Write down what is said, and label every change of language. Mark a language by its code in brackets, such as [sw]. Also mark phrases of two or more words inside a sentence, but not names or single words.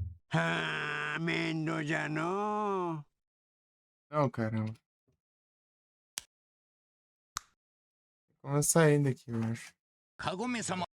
[ja] はあ、面倒じゃの [pt] Não, caramba. Vamos sair daqui, eu acho. [ja] カゴメ様